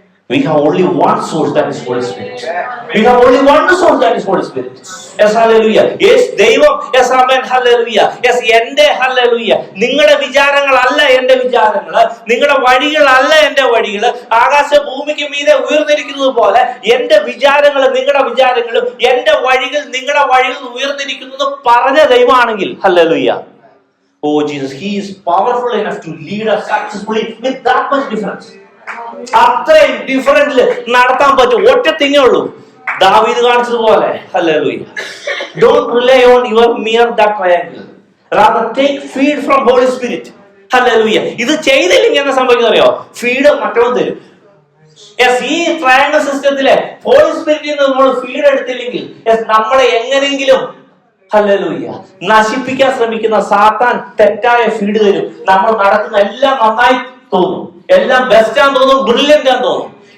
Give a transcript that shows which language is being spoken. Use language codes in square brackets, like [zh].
[en] We have only one source, that is Holy Spirit. We have only one source, that is Holy Spirit. Yes, hallelujah. Yes, ദൈവം. Yes, amen, hallelujah. Yes, എന്റെ hallelujah. [ml] നിങ്ങളുടെ വിചാരങ്ങളല്ല എന്റെ വിചാരങ്ങൾ, നിങ്ങളുടെ വഴികളല്ല എന്റെ വഴികൾ. ആകാശ ഭൂമിക്ക് മീതെ ഉയർന്നിരിക്കുന്നത് പോലെ എന്റെ വിചാരങ്ങൾ നിങ്ങളുടെ വിചാരങ്ങളും എന്റെ വഴികൾ നിങ്ങളുടെ വഴികൾ ഉയർന്നിരിക്കുന്നത് പറഞ്ഞ ദൈവമാണെങ്കിൽ hallelujah. [en] Oh Jesus, he is powerful enough to lead us successfully with that much difference. [ml] അത്രയും ഡിഫറൻറ്റില് നടത്താൻ പറ്റും. ഒറ്റ തിങ്ങേ ഉള്ളൂ, ദാവീദ് കാണിച്ചതുപോലെ. Hallelujah. [en] Don't rely on your mere that triangle. Rather take feed from Holy Spirit. [ml] Hallelujah. ഇത് ചെയ്തില്ലെങ്കിൽ എന്താ സംഭവിക്കുന്നത് അറിയോ? ഫീഡ് മറ്റവൻ തരും. ഈ ട്രയാങ്കിൾ സിസ്റ്റത്തിലെ ഹോളി സ്പിരിറ്റിൽ നിന്ന് നമ്മൾ ഫീഡ് എടുത്തില്ലെങ്കിൽ നമ്മളെ എങ്ങനെങ്കിലും ഹല്ലേലൂയ നശിപ്പിക്കാൻ ശ്രമിക്കുന്ന സാത്താൻ തെറ്റായ ഫീഡ് തരും. നമ്മൾ നടക്കുന്ന എല്ലാം നന്നായി തോന്നും, എല്ലാം ബെസ്റ്റാന്ന് തോന്നും, ബ്രില്യന്റ് ആന്ന് തോന്നും.